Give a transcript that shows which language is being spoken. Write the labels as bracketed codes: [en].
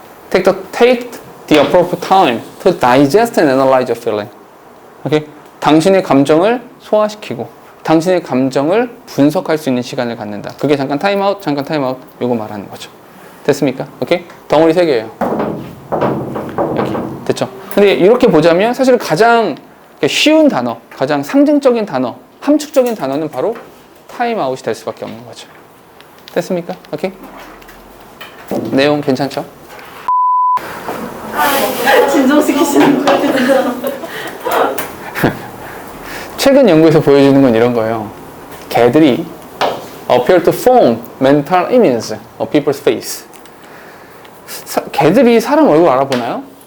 [en] Take the appropriate time to digest and analyze your feeling. [ko] 오케이? 당신의 감정을 소화시키고 당신의 감정을 분석할 수 있는 시간을 갖는다. 그게 잠깐 타임아웃, 요거 말하는 거죠. 됐습니까? 오케이? 덩어리 3개예요. 여기. 됐죠? 근데 이렇게 보자면 사실 가장 쉬운 단어, 가장 상징적인 단어, 함축적인 단어는 바로 타임아웃이 될 수밖에 없는 거죠. 됐습니까? 오케이? 내용 괜찮죠? 진정시키시는 거 같아요. 최근 연구에서 보여주는 건 이런 거예요. 개들이 [en] appear to form mental images of people's face. [ko] 개들이 사람 얼굴 알아보나요?